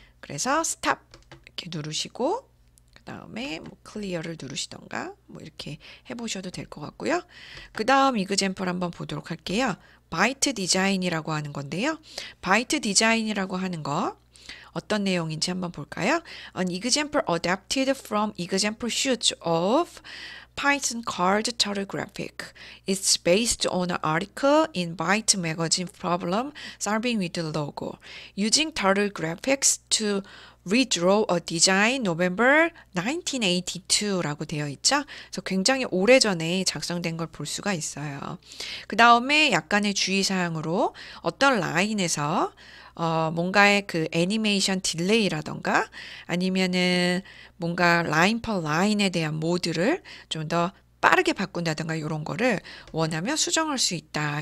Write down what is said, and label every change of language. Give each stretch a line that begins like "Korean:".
Korean: 그래서 스탑 이렇게 누르시고 그 다음에 뭐 클리어를 누르시던가 뭐 이렇게 해보셔도 될 것 같고요. 그 다음 이그젬플 한번 보도록 할게요. 바이트 디자인이라고 하는 건데요. 바이트 디자인이라고 하는 거 어떤 내용인지 한번 볼까요?
English: An example adapted from example sheets of Python called Turtle Graphic. It's based on an article in Byte magazine problem solving with logo. Using Turtle Graphics to redraw a design November 1982라고
Korean: 되어 있죠. 그래서 굉장히 오래전에 작성된 걸 볼 수가 있어요. 그 다음에 약간의 주의사항으로 어떤 라인에서 뭔가의 그 애니메이션 딜레이라던가 아니면은 뭔가 라인 퍼 라인에 대한 모드를 좀 더 빠르게 바꾼다던가 이런 거를 원하면 수정할 수 있다.